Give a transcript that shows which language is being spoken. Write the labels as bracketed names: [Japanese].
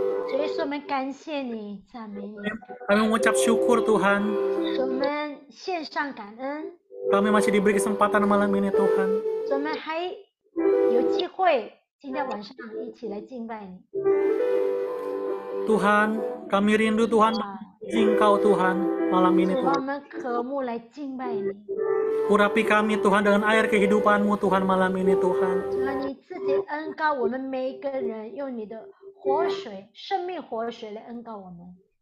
[Chinese] 主耶稣，我们感谢你，赞美你， [Indonesian] Kami mengucap syukur Tuhan. [Chinese] 我们献上感恩， [Indonesian] Kami masih diberi kesempatan malam ini Tuhan. [Chinese] 我们还有机会今天晚上一起来敬拜你。 [Indonesian] Tuhan, kami rindu Tuhan Engkau Tuhan malam ini [Chinese] 主啊，我 [Indonesian] Tuhan. [Chinese] 们渴慕来敬拜你。 [Indonesian] Urapi kami Tuhan dengan air kehidupan-Mu Tuhan malam ini Tuhan. [Chinese] 主啊，你自己恩膏我们每一个人，用你的活水、生命活水来恩膏我们。